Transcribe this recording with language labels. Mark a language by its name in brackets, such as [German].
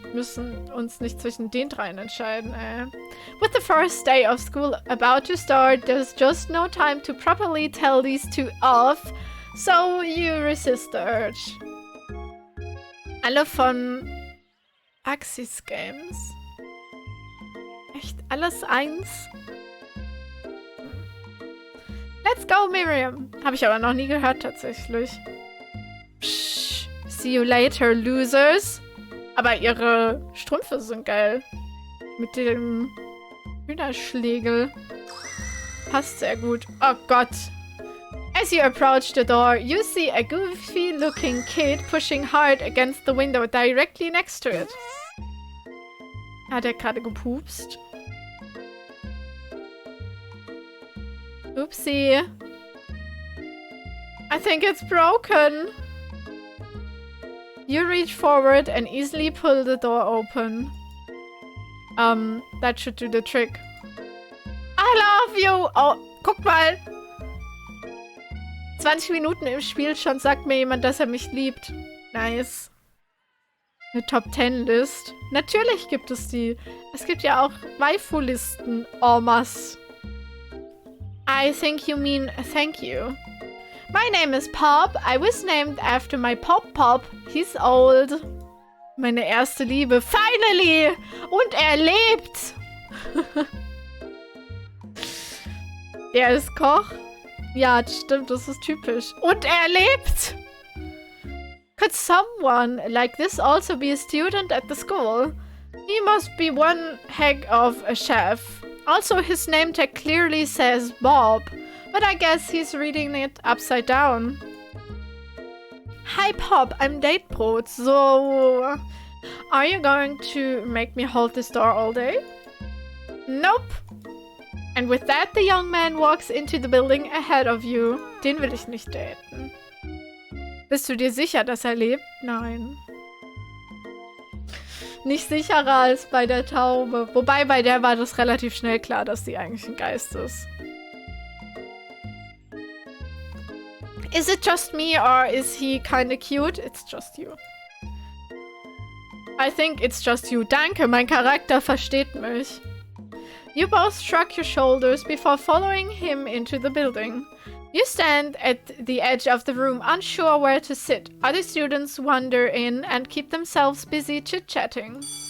[German] müssen uns nicht zwischen den dreien entscheiden, ey. [English] With the first day of school about to start, there's just no time to properly tell these two off, so you resist the urge. [German] Alle von Axis Games. Echt? Alles eins? [English] Let's go, Miriam. [German] Habe ich aber noch nie gehört, tatsächlich. [English] Psch, see you later, losers. [German] Aber ihre Strümpfe sind geil. Mit dem Hühnerschlägel. Passt sehr gut. Oh Gott. [English] As you approach the door, you see a goofy-looking kid pushing hard against the window directly next to it. [German] Hat er gerade gepupst? [English] Oopsie. I think it's broken. You reach forward and easily pull the door open. That should do the trick. I love you! [German] Oh, guck mal. 20 Minuten im Spiel schon sagt mir jemand, dass er mich liebt. Nice. Eine Top-10-List. Natürlich gibt es die. Es gibt ja auch Waifu-Listen. En masse. [English] I think you mean thank you. My name is Pop. I was named after my Pop. He's old. [German] Meine erste Liebe. Finally! Und er lebt! Er ist Koch. Ja, das stimmt, das ist typisch. Und er lebt! [English] Could someone like this also be a student at the school? He must be one heck of a chef. Also, his name tag clearly says Bob, but I guess he's reading it upside down. Hi Pop, I'm Datebrot, so... Are you going to make me hold this door all day? Nope. And with that, the young man walks into the building ahead of you. [German] Den will ich nicht daten. Bist du dir sicher, dass er lebt? Nein. Nicht sicherer als bei der Taube. Wobei, bei der war das relativ schnell klar, dass sie eigentlich ein Geist ist. [English] Is it just me or is he kinda cute? It's just you. I think it's just you. [German] Danke, mein Charakter versteht mich. [English] You both shrug your shoulders before following him into the building. You stand at the edge of the room, unsure where to sit. Other students wander in and keep themselves busy chit-chatting.